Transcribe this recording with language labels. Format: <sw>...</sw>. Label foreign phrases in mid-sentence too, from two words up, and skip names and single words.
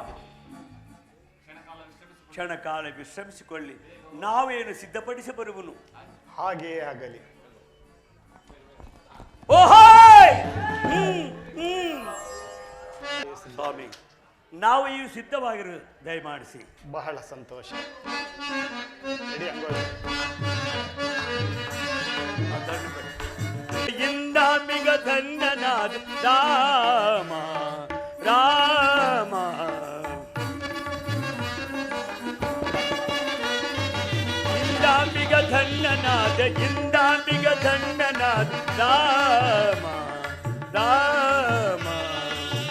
<kn>ಕ್ಷಣಕಾಲ ವಿಶ್ರಮಿಸಿಕೊಳ್ಳಿ, ನಾವೇನು ಸಿದ್ಧಪಡಿಸಿ ಬರುವನು. ಹಾಗೆಯೇ ಆಗಲಿ. ಓಹೋಯ್! ಸ್ವಾಮಿ, ನಾವು ಈ ಸಿದ್ಧವಾಗಿರು ದಯಮಾಡಿಸಿ. ಬಹಳ ಸಂತೋಷ. ರೆಡಿ ಆಗೋದು. ಇಂದಾಂಬಿಗ ಧನ್ಯನಾದ ರಾಮ ರಾಮ ಇಂದಾಂಬಿಗ ಧನ್ಯನಾದ ಇಂದಾಂಬಿಗ ಧನ್ಯನಾದ ರಾಮ ರಾಮ</kn>